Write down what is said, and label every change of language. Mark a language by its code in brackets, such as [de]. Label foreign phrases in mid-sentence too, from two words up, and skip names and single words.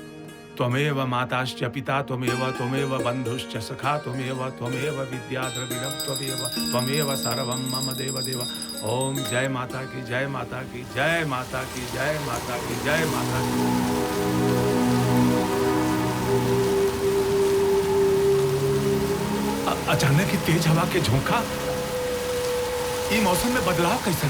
[sa] त्वमेव माताश्च पिता त्वमेव, त्वमेव बंधुश्च सखा त्वमेव, त्वमेव विद्या द्रविणं त्वमेव, त्वमेव सर्वं मम देव देव। [hi] ओम जय माता की, जय माता की, जय माता की, जय माता की, जय माता की। अचानक ही तेज हवा के झोंका, ई मौसम में बदलाव कैसे?